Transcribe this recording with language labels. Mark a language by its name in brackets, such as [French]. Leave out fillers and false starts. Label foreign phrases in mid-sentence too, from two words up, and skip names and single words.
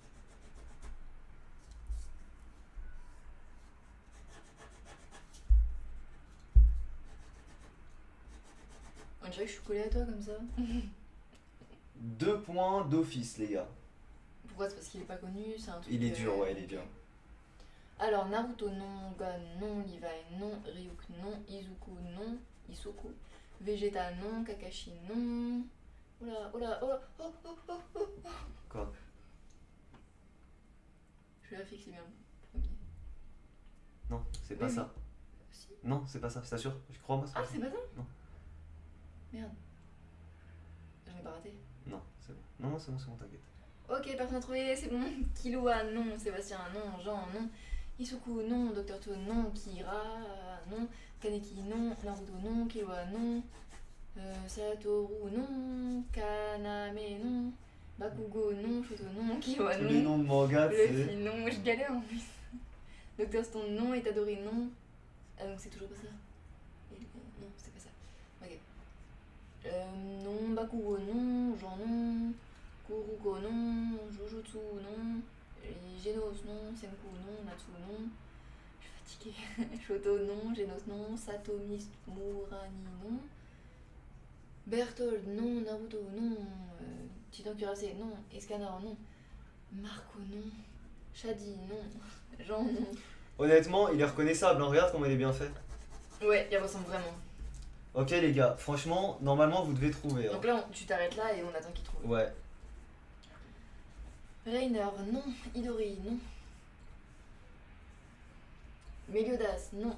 [French] On dirait que je suis collée à toi comme ça. 2 points d'office les gars. Pourquoi? C'est parce qu'il est pas connu, c'est un truc. Il est dur, ouais, il est dur. Alors, Naruto non, Gon non, Levi non, Ryuk non, Izuku non, Isoku, Vegeta non, Kakashi non. Oula, oula, oh, oh, oh, oh, oh, oh. Quoi? Je vérifie que c'est bien le premier. Non, c'est pas Oui, ça. Si. Non, c'est pas ça, je t'assure. Je crois moi. Ah, c'est pas ça? Non. Merde. J'en ai pas raté. Non, c'est bon. Non, c'est bon, t'inquiète. Ok, personne n'a trouvé, c'est bon. Killua non, Sébastien non, Jean non, Isuku, non. Docteur To, non. Kira, non. Kaneki, non. Naruto, non. Killua, non. Satoru, non. Kaname, non. Bakugo, non. Shoto, non. Killua, Tous non. les noms de manga, Luffy, c'est. non. Je galère en plus. Docteur Stone, non. Itadori, non. Ah, donc c'est toujours pas ça. Non, c'est pas ça. Ok. Non. Bakugo, non. Jean, non. Kuruko, non. Jujutsu, non. Genos, non. Senku, non. Natsu, non. Je suis fatiguée. Shoto, non. Genos, non. Satomi Murani, non. Berthold, non. Naruto, non. Titan Kurase, non. Escanor, non. Marco, non. Shadi, non. Jean, non. Honnêtement, il est reconnaissable, hein. Regarde comment il est bien fait. Ouais, il ressemble vraiment. Ok les gars, franchement, normalement vous devez trouver. Hein. Donc là, tu t'arrêtes là et on attend qu'il trouve. Ouais. Rainer, non. Idori, non. Meliodas, non.